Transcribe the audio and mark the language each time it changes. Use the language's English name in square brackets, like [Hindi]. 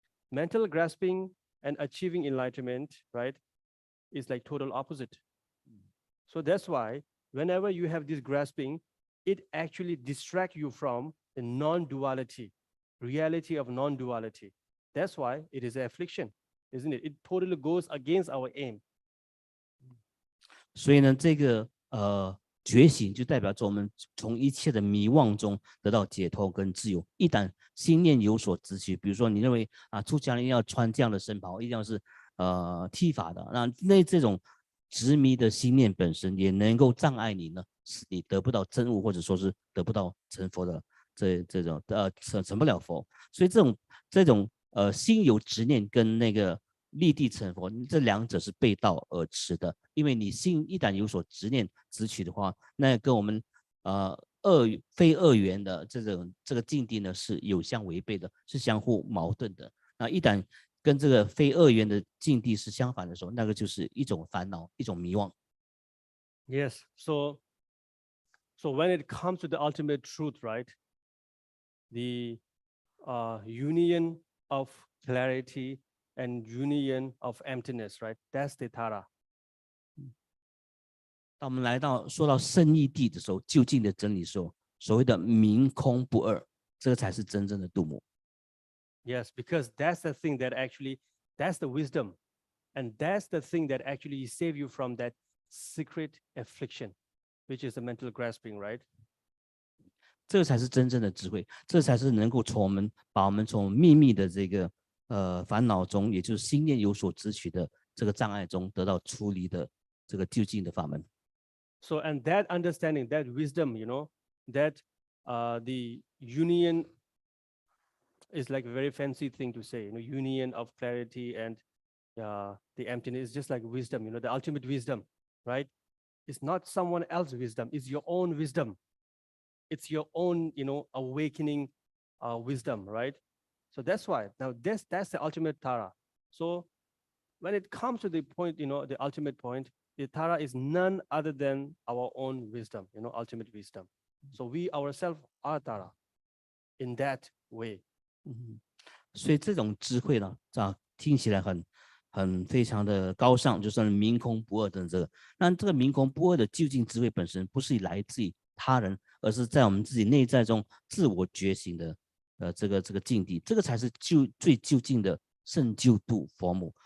[English] Mental grasping and achieving enlightenment, right, is like total opposite. So that's why whenever you have this grasping, it actually distracts you from the non-duality, reality of non-duality. That's why it is an affliction, isn't it? It totally goes against our aim. [Chinese] 所以呢，这个觉醒就代表着我们从一切的迷妄中得到解脱跟自由。一旦心念有所执取，比如说你认为出家人要穿这样的僧袍，一定要是剃发的，那这种执迷的心念本身也能够障碍你呢，使你得不到真悟，或者说是得不到成佛的这种成不了佛。所以这种心有执念跟那个立地成佛，这两者是背道而驰的。因为你心一旦有所执念执取的话，那跟我们非二元的这个境地呢是有相违背的，是相互矛盾的。那一旦跟这个非二元的境地是相反的时候，那个就是一种烦恼，一种迷惘。 [English] Yes, so when it comes to the ultimate truth, right, the union of clarity and union of emptiness, right, that's the Tara. [Chinese] 当我们说到圣义谛的时候，究竟的真理的时候，所谓的明空不二，这个才是真正的度母。 [English] Yes, because that's the thing that actually, that's the wisdom. And that's the thing that actually save you from that secret affliction, which is the mental grasping, right? [Chinese] 这个才是真正的智慧，这才是能够把我们从秘密的这个烦恼中，也就是心念有所执取的这个障碍中得到出离的这个究竟的法门。 [English] So, and that understanding, that wisdom, that the union is like a very fancy thing to say, union of clarity and the emptiness is just like wisdom, the ultimate wisdom, right? It's not someone else's wisdom, it's your own wisdom. It's your own, awakening wisdom, right? So that's why, now that's the ultimate Tara. So when it comes to the point, the ultimate point, the Tara is none other than our own wisdom, ultimate wisdom. So we ourselves are Tara in that way. [Chinese] 所以这种智慧呢，听起来很非常的高尚，就算明空不二的这个。那这个明空不二的究竟智慧本身，不是来自于他人，而是在我们自己内在中自我觉醒的这个境地，这个才是最究竟的圣救度佛母。